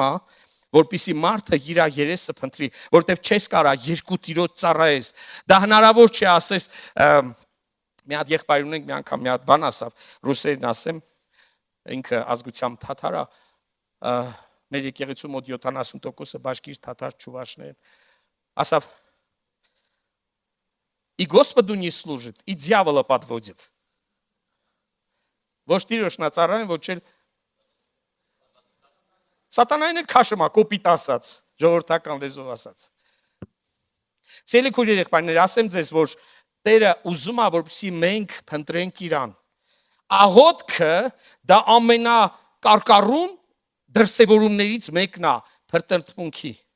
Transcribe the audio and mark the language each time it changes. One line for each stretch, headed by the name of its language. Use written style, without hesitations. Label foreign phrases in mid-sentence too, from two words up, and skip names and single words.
Armenian: է, որպեսզի մարդը իր երեսը փնտրի, որտեվ չես կարա երկու տիրոջ ծառայես։ Դա հնարավոր չէ, ասես մի հատ եղբայր ունենք, մի անգամ մի հատ բան ասավ, ռուսերեն ասեմ, ինքը ազգությամբ թաթար է, մեր եկեղեցու մոտ 70%-ը բաշկիր թաթար չուվաշներ են։ Ասավ,
Russian: и Господу не служит, и дьявола подводит.
Armenian: Ոչ տիրոջ նա ծառայեն, ոչ էլ Սատանային էլ քաշում է, կոպիտ ասած, ժողովրդական լեզվով ասած։ Սիրելի քույրեր, եղբայրներ, ասեմ ձեզ, որ Տերը ուզում է, որպեսզի մենք փնտրենք Իրան։ Աղոթքը դա ամենակարկառուն դրսևորումներից մեկն է փրկրտմունքի։